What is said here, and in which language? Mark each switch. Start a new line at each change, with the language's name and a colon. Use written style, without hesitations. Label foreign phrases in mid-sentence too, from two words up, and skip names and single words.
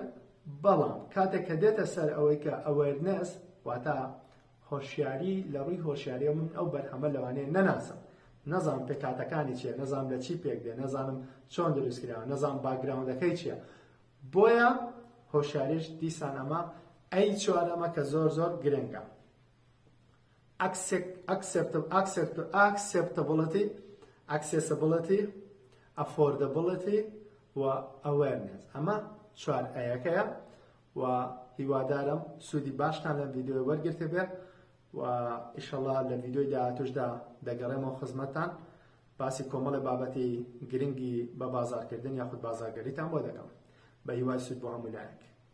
Central Kurdish: بەڵام کاتێک کە دێتە سەر ئەوەی کە ئەوێرنس واتە هۆشیاری، لە ڕووی هۆشیاریە من ئەو بەرهەمە لەوانەیە نەناسم، نەزانم پێکهاتەکانی چییە، نەزانم لە چی پێک دێ، نەزانم چۆن دروستکراوە، نەزانم باگراوندەکەی چییە. بۆیە هۆشیاریش دیسان ئەمە ئەی چوارەمە کە زۆر زۆر گرنگە.
English: acceptability، accessibility، affordability و awareness.
Central Kurdish: ئەمە چوار ئەیەکەیە و هیوادارم سوودی باشتان لەم ڤیدیۆی وەرگرتە بێت و ئیشەڵڵا لە ڤیدۆی داهاتوشدا دەگەڕێمەوە خزمەتتان باسی کۆمەڵی بابەتی گرنگی بە بازارکردن یاخود بازارگەریتان بۆ دەکەم بە هیوای سود بۆ هەموو لایەک.